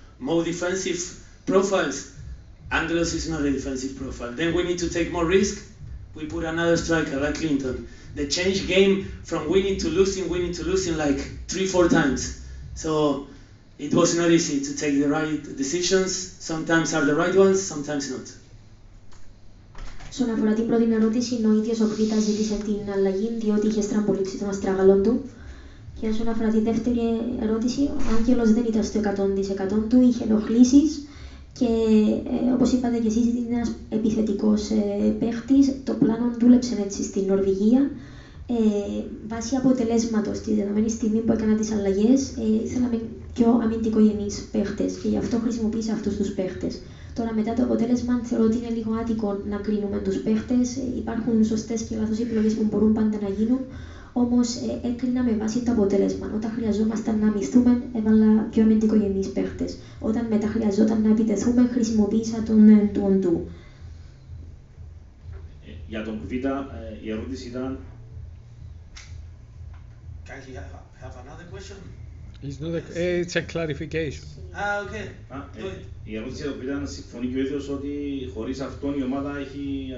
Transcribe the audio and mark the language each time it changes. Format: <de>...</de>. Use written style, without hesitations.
<en>More defensive profiles. Angelos is not a defensive profile. Then we need to take more risk. We put another striker like Clinton. They changed game from winning to losing like 3-4 times. So it was not easy to take the right decisions. Sometimes are the right ones, sometimes not.</en> <el>Όσον αφορά την πρώτη ερώτηση, ο ίδιος ο Κβίτα ζήτησε την αλλαγή διότι είχε στραμπολίξει τον αστράγαλο του. Και όσον αφορά τη δεύτερη ερώτηση, ο Άγγελος δεν ήταν στο 100% του, είχε ενοχλήσεις. Και όπως είπατε και εσείς, είναι ένας επιθετικός παίχτης. Το πλάνο δούλεψε έτσι στην Νορβηγία. Βάσει αποτελέσματος τη δεδομένη στιγμή που έκανα τις αλλαγές, ήθελαμε πιο αμυντικογενείς παίχτες και γι' αυτό χρησιμοποίησα αυτούς τους παίχτες. Τώρα, μετά το αποτέλεσμα, θεωρώ ότι είναι λίγο άτικο να κρίνουμε τους παίχτες. Υπάρχουν σωστές και λάθος επιλογές που μπορούν πάντα να γίνουν. Όμως έκρινα με βάση το αποτέλεσμα. Όταν χρειαζόμασταν να αμυθούμε, έβαλα πιο αμυντικογενείς παίχτες. Όταν μετά χρειαζόταν να επιτεθούμε, χρησιμοποίησα τον του. Για τον Kvita, η ερώτηση ήταν...</el> <en>Can he have another question? It's a clarification. Okay.</en> <el>Η ερώτηση για τον Kvita ήταν, συμφωνεί και ο ίδιος ότι χωρίς αυτόν η ομάδα έχει...</el>